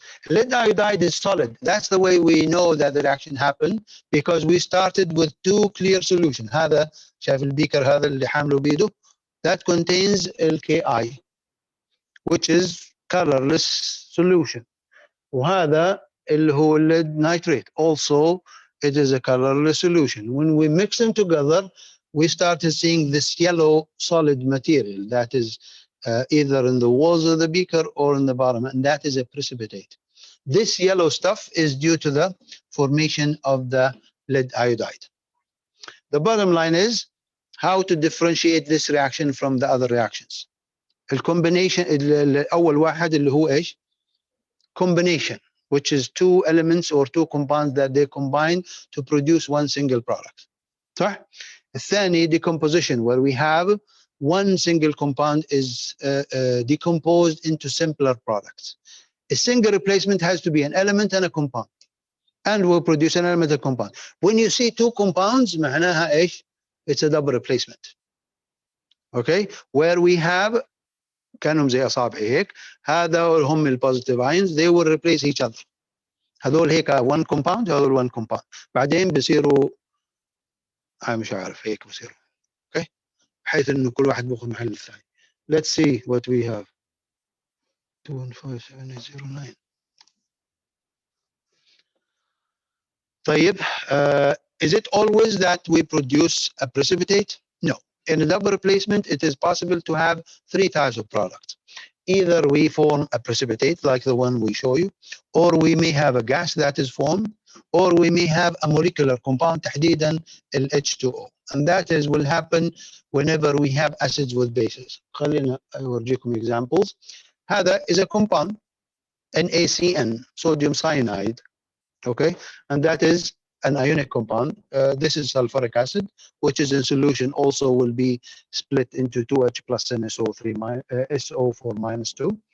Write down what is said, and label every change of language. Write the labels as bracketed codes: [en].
[en] Lead iodide is solid. That's the way we know that the reaction happened because we started with two clear solutions. [ar] هذا شايف البيكر هذا اللي حامله بيده [en] that contains LKI, which is colorless solution. [ar] وهذا اللي هو lead nitrate. [en] Also, it is a colorless solution. When we mix them together, we started seeing this yellow solid material that is either in the walls of the beaker or in the bottom, and that is a precipitate. This yellow stuff is due to the formation of the lead iodide. The bottom line is how to differentiate this reaction from the other reactions. [ar] الcombination الأول واحد اللي هو إيش؟ [en] Combination, which is two elements or two compounds that they combine to produce one single product. [ar] صح؟ الثاني [en] decomposition, where we have one single compound is decomposed into simpler products. A single replacement has to be an element and a compound, and will produce an element and compound. When you see two compounds [ar] معناها ايش؟ [en] It's a double replacement. Okay, where we have [ar] كانهم زي اصابعي هيك، هذا هم البوزيتيف ايونز [en] they will replace each other. [ar] هذول هيك [en] one compound، [ar] هذول one compound، بعدين بصيروا مش عارف هيك بصيروا. اوكي، بحيث انه كل واحد بياخذ محل الثاني. [en] Let's see what we have. 2157809. [ar] طيب, [en] is it always that we produce a precipitate? No. In a double replacement, it is possible to have three types of products. Either we form a precipitate like the one we show you, or we may have a gas that is formed, or we may have a molecular compound [ar] تحديدا ال [en] H2O, and that is will happen whenever we have acids with bases. [ar] خلينا أورجيكم examples. هذا [en] is a compound NaCN, sodium cyanide, okay, and that is an ionic compound. This is sulfuric acid, which is in solution also will be split into 2H plus NSO3 SO4 minus 2.